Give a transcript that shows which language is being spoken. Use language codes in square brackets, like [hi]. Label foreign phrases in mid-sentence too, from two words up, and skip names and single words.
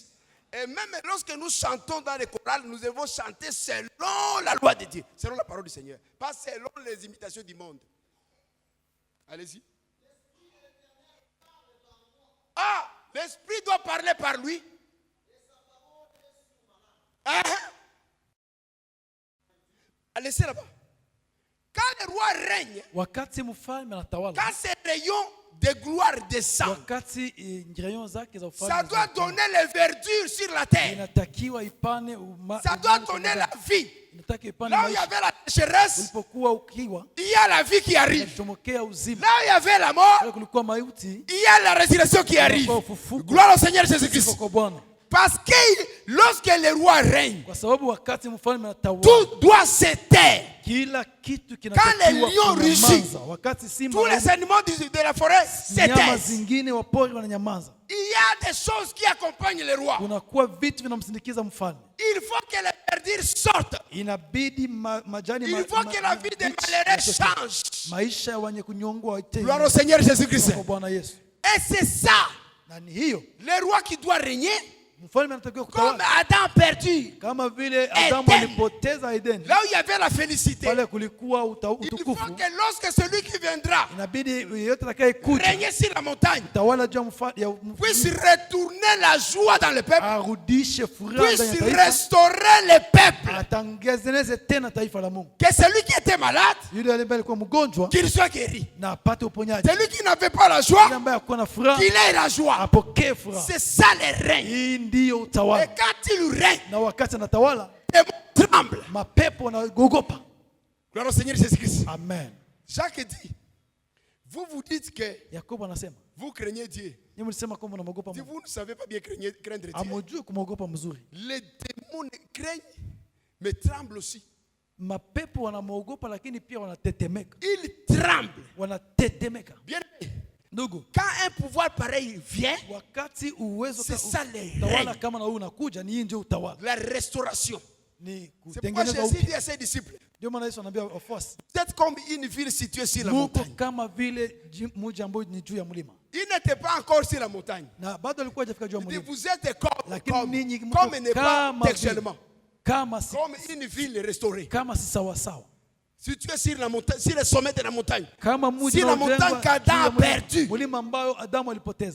[fr] Et même lorsque nous chantons dans les chorales, nous devons chanter selon la loi de Dieu, selon la parole du Seigneur, pas selon les imitations du monde. Allez-y. Ah, l'Esprit doit parler par lui. Ah, Laissez là-bas. Quand le roi règne, [sw] wakati mfalme anatawala, [fr] quand ses rayons de gloire descendent, [sw] wakati nyayo zake za [fr] ça [sw] ufalme [fr] doit donner les verdures sur la terre. [sw] inatakiwa ipane [fr] Ça doit donner la vie. [sw] inataka ipane [fr] Là où il y [sw] maisha. [fr] avait la sécheresse, [sw] Ulipokuwa ukiwa [fr] il y a la vie qui arrive. [sw] inachomokea uzima, [fr] Là où il y avait la mort, [sw] pale kulikuwa mauti, [fr] il y a la résurrection qui arrive. [sw] kulikuwa ufufuko. [fr] Gloire au Seigneur [sw] Sifa [fr] Jésus-Christ. [sw] kwa Bwana, [fr] Parce que lorsque le roi règne, [sw] kwa sababu wakati mfalme anatawala [fr] tout doit se taire. [sw] kila kitu [fr] les [sw] kinatakiwa [fr] lions [sw] kunyamaza. [fr] rugissent, [sw] Wakati simba [fr] tous les animaux de la forêt se [sw] nyama [fr] taisent. [sw] zingine wa pori wananyamaza, [fr] Il y a des choses qui accompagnent le roi. [sw] kunakuwa vitu vinamsindikiza mfalme. [fr] Il faut que les verdures sortent. [sw] Inabidi majani [fr] Il faut que la vie des malheureux change. [sw] maisha ya wenye kunyongwa ite. [fr] Gloire au Seigneur Jésus-Christ. [sw] Kwa Bwana Yesu. [fr] Et c'est ça, [sw] Na ni hiyo [fr] le roi qui doit régner, [sw] mfalme anatakiwa [fr] comme [sw] kutawala [fr] Adam perdu. [sw] kama vile Adamu [fr] Eden. [sw] alipoteza Eden, [fr] Là où il y avait la félicité. [sw] pale kulikuwa [fr] Il faut [sw] utukufu. [fr] que lorsque celui qui viendra [sw] Inabidi yeyote atakaye kuja [fr] régner sur la montagne [sw] tawala juu ya [fr] puisse retourner la joie dans le peuple, [sw] arudishe furaha [fr] puisse [sw] ndani ya taifa, [fr] restaurer le peuple. [sw] atangezeneze tena taifa la Mungu. [fr] Que celui qui était malade, [sw] Yule ambaye alikuwa mgonjwa [fr] qu'il soit guéri. [sw] na apate uponyaji, [fr] Celui qui n'avait pas la [sw] yule [fr] joie, [sw] ambaye hakuwa na furaha [fr] qu'il ait la joie. [sw] apokee furaha. [fr] C'est ça le règne. [sw] Hii ndiyo [fr] Et [sw] utawala, [fr] quand il règne, [sw] na wakati anatawala [fr] les démons tremblent. [sw] mapepo wanaogopa. [fr] Gloire au Seigneur Jésus-Christ. Amen. Jacques dit, vous dites que [sw] Yakobo anasema, [fr] vous craignez Dieu. [sw] nyinyi mlisema kwamba mnaogopa [fr] Si [sw] Mungu, [fr] vous ne savez pas bien craindre Dieu. [sw] hamjui kumwogopa mzuri. [fr] Les démons craignent, mais tremblent aussi. [sw] Mapepo wanamwogopa lakini pia wanatetemeka, [fr] Ils tremblent. [sw] wanatetemeka. [fr] Bien aimé, [sw] Ndugu, [fr] quand un pouvoir pareil vient, [sw] wakati uwezo [fr] C'est ça le [sw] utawala [fr] règne. [sw] kama na huu unakuja, ni hii ndio utawala, [fr] la restauration. [sw] ni [fr] C'est pourquoi [sw] kutengeneza [fr] Jésus [sw] upya. [fr] dit à ses disciples, [sw] Ndio maana Yesu anaambia wafuasi, [fr] vous êtes comme une ville située sur la [sw] muko [fr] montagne. [sw] kama vile mji ambao ni juu ya mlima, [fr] Il n'était pas encore sur la montagne. [sw] na bado alikuwa hajafika juu ya [fr] Il dit, [sw] mlima, [fr] vous êtes [sw] lakini ninyi mko [fr] comme n'est pas [sw] kama [fr] textuellement, [sw] vile, kama si [fr] comme une ville restaurée. [sw] kama si sawa sawa, [fr] Située sur la montagne, sur le sommet de la montagne. [sw] kama mji [fr] Si la montagne [sw] unaojengwa [fr] qu'Adam [sw] juu ya [fr] a [sw] mlima, [fr] perdu. [sw] mlima ambayo Adamu alipoteza.